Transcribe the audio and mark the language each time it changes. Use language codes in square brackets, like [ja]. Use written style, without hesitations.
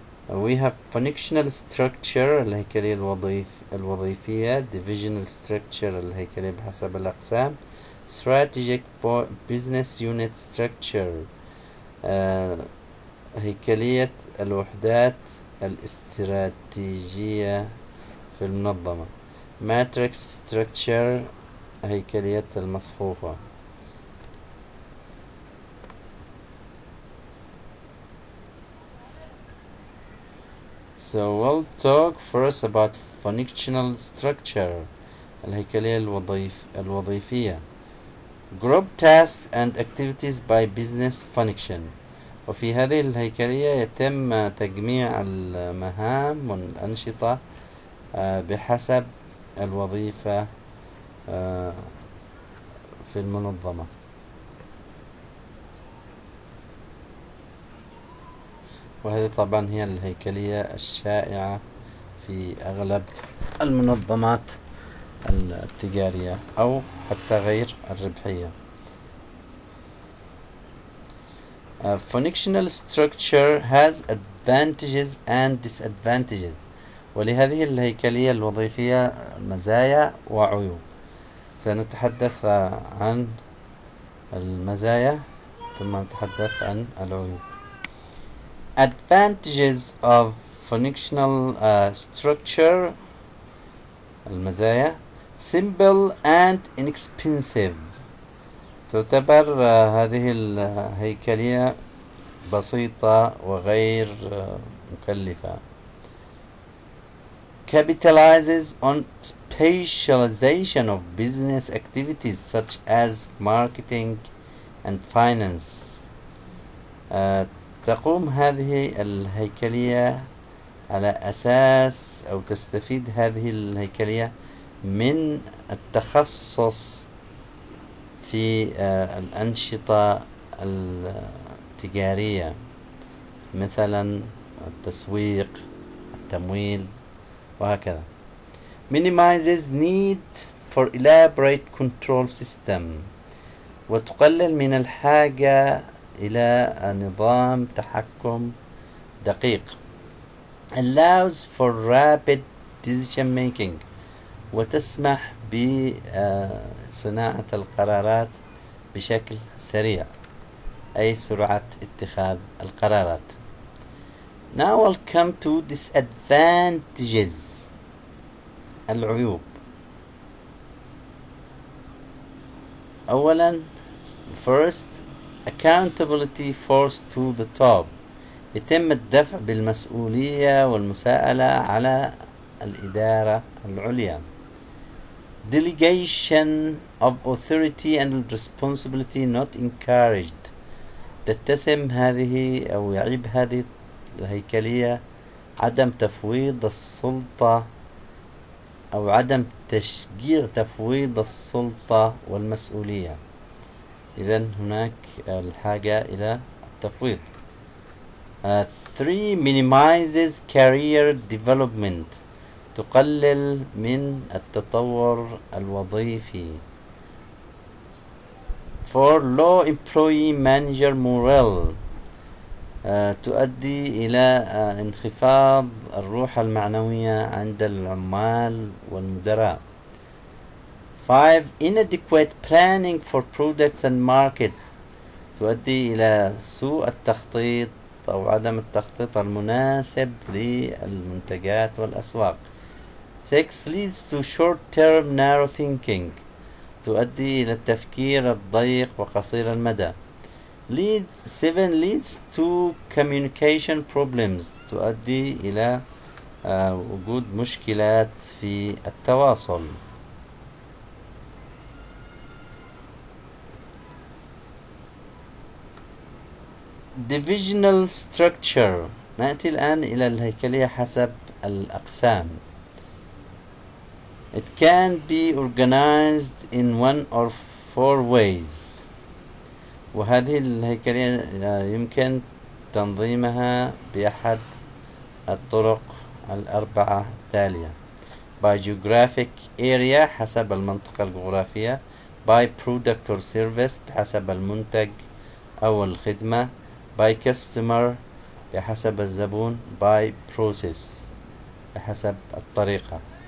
[en] We have functional structure [ar] الهيكلية الوظيفية. [en] Divisional structure [ar] الهيكلية بحسب الأقسام. [en] Strategic business unit structure [ar] هيكلية الوحدات الاستراتيجية في المنظمة. [en] Matrix structure [ar] هيكلية المصفوفة. [en] So we'll talk first about functional structure [ar] الهيكلية الوظيفية. [en] Group tasks and activities by business function. [ar] وفي هذه الهيكلية يتم تجميع المهام والأنشطة بحسب الوظيفة في المنظمة. وهذه طبعا هي الهيكلية الشائعة في أغلب المنظمات التجارية أو حتى غير الربحية. [en] Functional structure has advantages and disadvantages. [ar] ولهذه الهيكلية الوظيفية مزايا وعيوب. سنتحدث عن المزايا ثم نتحدث عن العيوب. [en] Advantages of functional structure. المزايا: simple and inexpensive. [ar] تعتبر هذه الهيكلية بسيطة وغير مكلفة. [en] Capitalizes on specialization of business activities such as marketing and finance. [ar] تقوم هذه الهيكلية على أساس أو تستفيد هذه الهيكلية من التخصص في الأنشطة التجارية مثلا التسويق، التمويل وهكذا. [en] Minimizes need for elaborate control system. [ar] وتقلل من الحاجة إلى نظام تحكم دقيق. [en] Allows for rapid decision making. [ar] وتسمح بصناعة القرارات بشكل سريع، أي سرعة اتخاذ القرارات. [en] Now we'll come to disadvantages. [ar] العيوب. [en] أولا first accountability forced to the top. [ar] يتم الدفع بالمسؤولية والمساءلة على الإدارة العليا. [en] Delegation of authority and responsibility not encouraged. [ar] تتسم هذه أو يعيب هذه الهيكلية عدم تفويض السلطة أو عدم تشجيع تفويض السلطة والمسؤولية. إذن هناك الحاجة إلى التفويض. [en] 3 minimizes career development. [ar] تقلل من التطور الوظيفي. [en] 4 low employee manager morale. [ar] تؤدي إلى انخفاض الروح المعنوية عند العمال والمدراء. [en] 5 inadequate planning for products and markets. [ar] تؤدي إلى سوء التخطيط أو عدم التخطيط المناسب للمنتجات والأسواق. [en] 6 leads to short-term narrow thinking. [ar] تؤدي إلى التفكير الضيق وقصير المدى. [en] 7 leads to communication problems. [ar] تؤدي إلى وجود مشكلات في التواصل. [en] Divisional structure. [ar] نأتي الآن إلى الهيكلية حسب الأقسام. [en] It can be organized in 1 or 4 ways. [ar] وهذه الهيكلية يمكن تنظيمها بأحد الطرق الأربعة التالية. [en] by geographic area [ar] حسب المنطقة الجغرافية، [en] by product or service [ar] بحسب المنتج أو الخدمة، [en] by customer [ar] بحسب الزبون، [en] by process [ar] بحسب الطريقة.